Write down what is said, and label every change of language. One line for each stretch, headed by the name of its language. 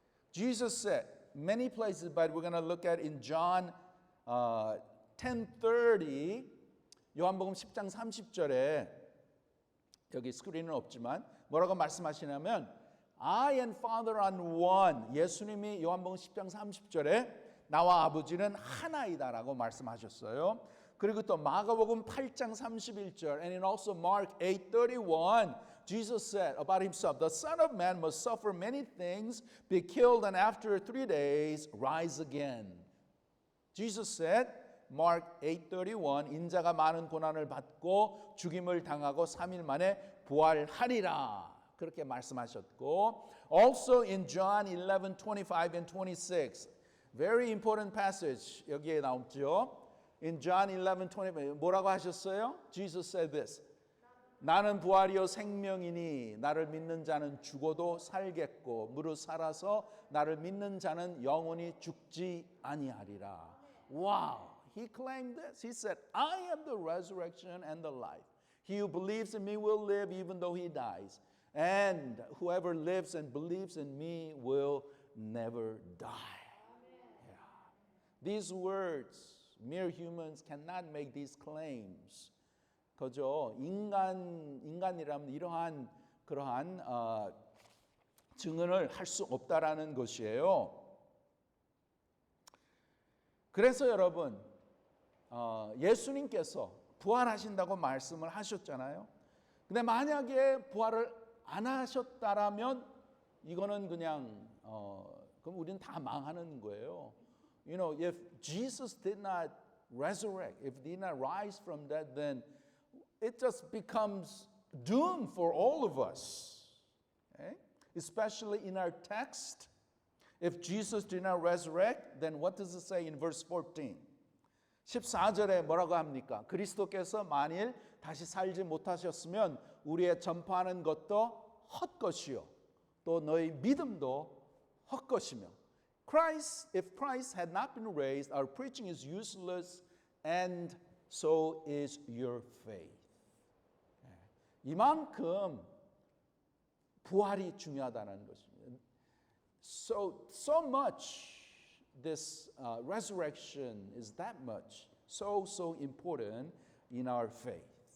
English: Jesus said many places, but we're going to look at in John 10:30,
Korean: 요한복음 10장 30절에 여기 스크린은 없지만 뭐라고 말씀하시냐면
English: I and Father are one.
Korean: 예수님이 요한복음 10장 30절에 나와 아버지는 하나이다라고 말씀하셨어요. 그리고 또 마가복음 8장 31절
English: and in also Mark 8:31 Jesus said about himself, the Son of Man must suffer many things, be killed, and after 3 days rise again. Jesus said, Mark 8:31,
Korean: 인자가 많은 고난을 받고 죽임을 당하고 3일 만에 부활하리라. 그렇게 말씀하셨고,
English: also in John 11:25 and 26, very important passage 여기에 나오죠. In John 11:25
Korean: 뭐라고 하셨어요?
English: Jesus said this.
Korean: 나는 부활이요 생명이니 나를 믿는 자는 죽어도 살겠고 무릇 살아서 나를 믿는 자는 영원히 죽지 아니하리라.
English: Wow, he claimed this. He said, I am the resurrection and the life. He who believes in me will live even though he dies. And whoever lives and believes in me will never die. Yeah. These words, mere humans cannot make these claims.
Korean: 그저 인간이라면 이러한 그러한 증언을 할 수 없다라는 것이에요. 그래서 여러분, 예수님께서 부활하신다고 말씀을 하셨잖아요. 근데 만약에 부활을 안 하셨다라면 이거는 그냥 그럼 우리는 다 망하는 거예요.
English: You know, if Jesus did not resurrect, if did not rise from death, then it just becomes doom for all of us. Okay? Especially in our text, if Jesus did not resurrect, then what does it say in verse 14?
Korean: 14절에 뭐라고 합니까? 그리스도께서 만일 다시 살지 못하셨으면 우리의 전파하는 것도 헛것이요 또 너희 믿음도 헛것이며
English: if Christ had not been raised, our preaching is useless and so is your faith.
Korean: 이만큼 부활이 중요하다는 것입니다.
English: So much this resurrection is that much so important in our faith.